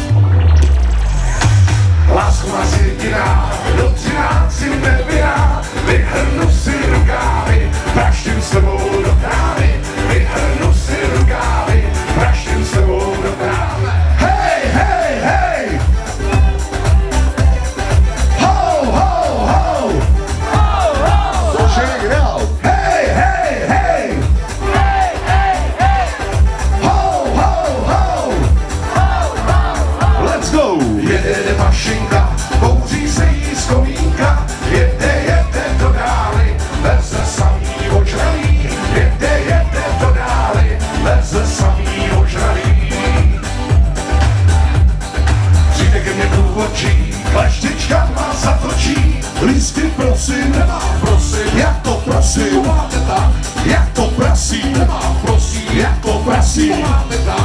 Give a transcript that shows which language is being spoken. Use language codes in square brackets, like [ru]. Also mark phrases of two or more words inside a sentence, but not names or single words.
[cs] Lásku nás jediná, do 13 nevinná, vyhrnu si rukávy, praštím s tebou do krávy, vyhrnu si rukávy, praštím s tebou do krávy. Hej, hej, hej! Ho, ho, ho! Ho, ho, ho! [en] Check it out! Hej, hej, hej! Hej, hej, hej! Ho, ho, ho! Let's go! [cs] Jede mašinka, kouří se jí z komínka, jede do dály, veze samý ožralý, jede do dály, veze samý ožralý. Přijde ke mně průvodčí, kleštička má zatočí, lístky prosím, nemám prosím, jak to prosím, máte tak, jak to prosím, nemám prosím, jak to prosím, máte tak.